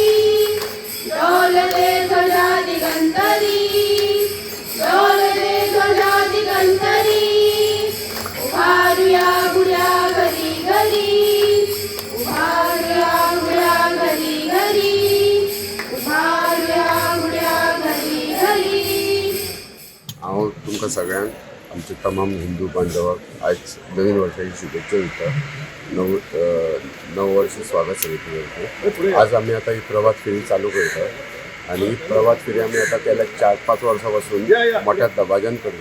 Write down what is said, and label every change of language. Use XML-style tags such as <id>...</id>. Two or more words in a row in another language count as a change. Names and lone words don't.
<mr>ढोल दे ध्वजा दिगंतरी ढोल दे ध्वजा दिगंतरी उभारूया गुड्या घरी घरी उभारूया गुड्या घरी घरी उभारूया गुड्या घरी घरी.</mr> <kok>हांव तुमकां सगळ्यांक आमचे तमाम हिंदू बांधवांक आयज नवीन वर्साची शुभेच्छा दिता. नव वर्ष स्वागत समिती करता. आज आमी आतां ही प्रभात फेरी चालू करता आणि ही प्रभात फेरी आमी आतां गेल्या 4-5 वर्सां पासून मोठ्या दबाज्यान करता.</kok>